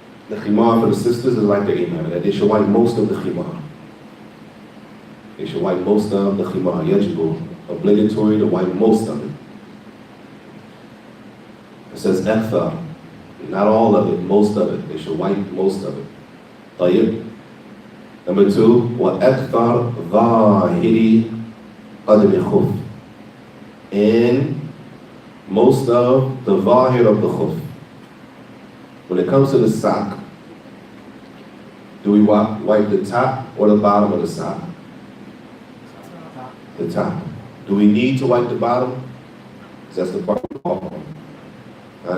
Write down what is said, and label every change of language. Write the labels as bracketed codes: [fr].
[en] The khimar for the sisters is like the imamah, that they should wipe most of the khimar. They should wipe most of the khimar. Yajibu, obligatory to wipe most of it. It says akthar, not all of it, most of it. They should wipe most of it. [ar] طيب. [en] Number 2, [ar] وَأَكْثَرْ ظَاهِرِ قَدْمِ خُفْ. [en] And most of the zahir of the khuf. When it comes to the sock, do we wipe the top or the bottom of the sock? The top. Do we need to wipe the bottom? Because that's the part we're talking about.